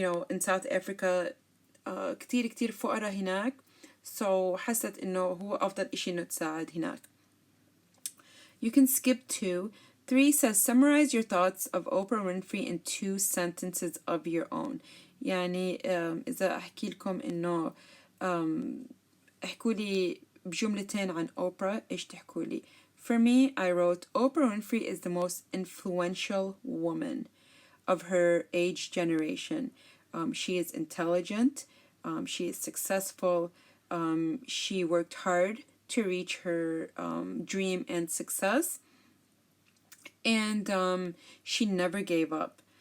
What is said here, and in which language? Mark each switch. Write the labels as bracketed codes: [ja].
[en] in South Africa [ar] كتير فقراء هناك [en] so [ar] حست إنه هو أفضل إشي إنه تساعد هناك. [en] You can skip 2. 3 says summarize your thoughts of Oprah Winfrey in 2 sentences of your own. [ar] يعني إذا أحكي لكم إنه احكوا لي بجملتين عن أوبرا إيش تحكوا لي. [en] For me, I wrote Oprah Winfrey is the most influential woman of her age generation. She is intelligent, she is successful, she worked hard to reach her dream and success, and she never gave up.